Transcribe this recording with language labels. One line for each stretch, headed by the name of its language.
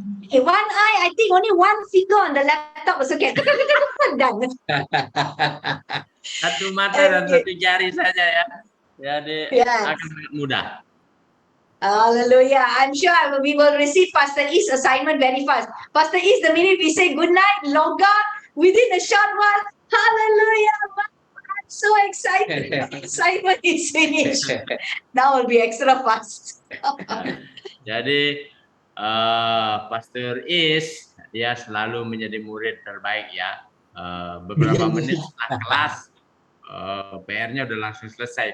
English: One eye, I think only one finger on the laptop was okay. Done.
Indonesian: Satu mata dan satu jari saja ya. Jadi akan sangat mudah.
English: Hallelujah. I'm sure we will receive Pastor E's assignment very fast. Pastor E's, the minute we say good night, log out, within a short while, hallelujah. I'm so excited. Assignment is finished. Now will be extra fast.
Indonesian: Jadi Pastor Is dia selalu menjadi murid terbaik ya. Beberapa menit setelah kelas PR-nya udah langsung selesai.